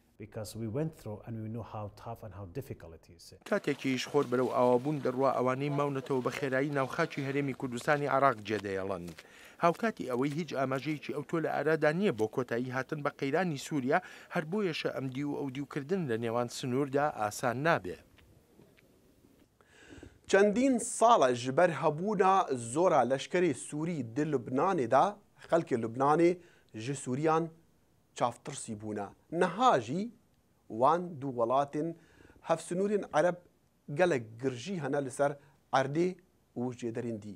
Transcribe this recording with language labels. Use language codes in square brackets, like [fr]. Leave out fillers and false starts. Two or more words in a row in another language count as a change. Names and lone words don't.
[ckb] کاتێکیش خۆر بەرەو ئاوابوون دەڕوا ئەوانەی ماونەتەوە بە خێرایی ناوخاکی هەرێمی کوردستانی عێراق جێدەیەڵن. هاوکاتی ئەوەی هیچ ئاماژەیەکی ئەو تۆ لە ئارادا نییە بۆ کۆتایی هاتن بە قەیرانی سووریا هەر بۆیەشە ئەمدی و ئەودیوکردن لە نێوان سنووردا ئاسان نابێ. چەندین ساڵە [ku] ji ber hebûna zora leşkerê Sûrî di Lubnanê de xelkê Lubnanê ji Sûriyan çavtirsî bûne. Niha jî wan du welatên hevsnûrên Ereb gelek girjî hene li ser erdê û jêderên dî.